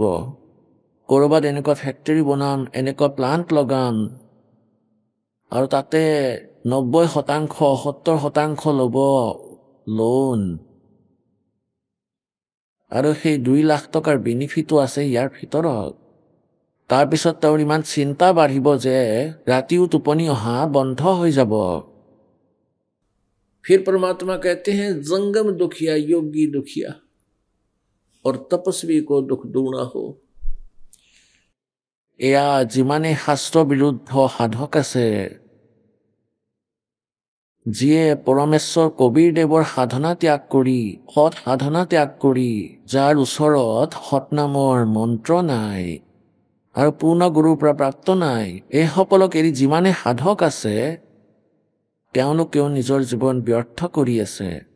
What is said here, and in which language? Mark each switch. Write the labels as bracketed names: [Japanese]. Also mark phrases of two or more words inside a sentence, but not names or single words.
[Assamese] ক'ৰবাত এনেকুৱা ফেক্টৰী বনাম, এনেকুৱা প্লাণ্ট লগাম আৰু তাতে 90%, 70% ল'ব লোন। আৰু সেই 2 লাখ টকাৰ বেনিফিটো আছে ইয়াৰ ভিতৰত। তাৰপিছত তেওঁৰ ইমান চিন্তা বাঢ়িব যে ৰাতিও টোপনি অহা বন্ধ হৈ যাব। [Hindi] फिर परमात्मा कहते हैं जंगम दुखिया योगी दुखिया और तपस्वी को दुख दूना हो। [Assamese] এয়া যিমানে শাস্ত্ৰ বিৰুদ্ধ সাধক আছে, যিয়ে পৰমেশ্বৰ কবীৰ দেৱৰ সাধনা ত্যাগ কৰি, সৎ সাধনা ত্যাগ কৰি, যাৰ ওচৰত সৎনামৰ মন্ত্ৰ নাই আৰু পূৰ্ণ গুৰুৰ পৰা প্ৰাপ্ত নাই, এইসকলক এৰি যিমানে সাধক আছে তেওঁলোকেও নিজৰ জীৱন ব্যৰ্থ কৰি আছে।